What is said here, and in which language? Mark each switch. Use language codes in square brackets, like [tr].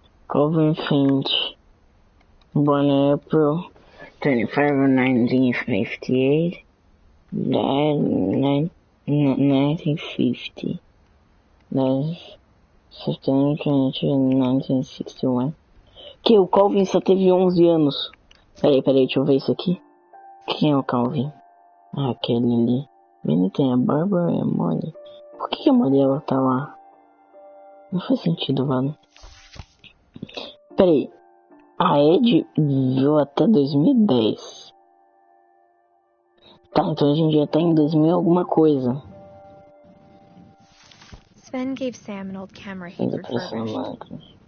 [en] Calvin Finch, born April 25, 1958, died 1950. That's 15, 22, 1961. [pt] Que o Calvin só teve 11 anos. Peraí, deixa eu ver isso aqui. Quem é o Calvin? Ah, aquele ali. Ele tem a Bárbara e a Molly. Por que a Molly ela tá lá? Não faz sentido, mano. Peraí. A Ed viveu até 2010. Tá, então a gente já tá em 2000 alguma coisa. [en] Sven gave Sam an old camera he'd refurbished.